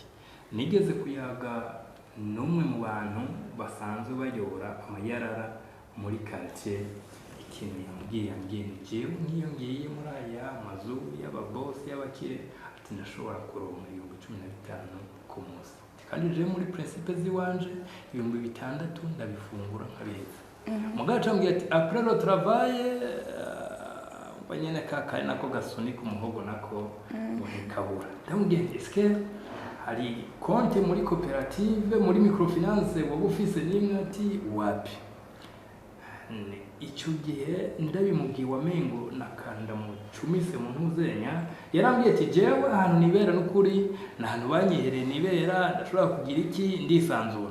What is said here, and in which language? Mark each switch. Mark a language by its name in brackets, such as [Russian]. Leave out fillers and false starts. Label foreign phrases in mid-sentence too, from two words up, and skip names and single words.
[Rundi] Nigeze kuyaga n'umwe mu bantu basanzwe bayora amayarara muri quartier. Ikintu yambwiye jewe nk'iyo ngiye muri aya mazu y'ababosi y'abakire ati ndashobora kuronka 15,000 ku munsi, kandi je muri principe ziwanje 6,000 ndabifungura nkabeza. Mugaca mbwiye ati [French] après le travail [Rundi] banyene kakaye nako gasuni ku muhogo nako kabura. Ndamubwiye eske hari konti muri koperative muri microfinance wowe ufise nimwe ati wapi. Icyo gihe ndabimubwiye wamengo nakanda mu cumise mu ntuzenya yarambwiye ati jewe ahantu nibera n'ukuri nahantu banyihereye nibera ndashobora kugira iki ndisanzura.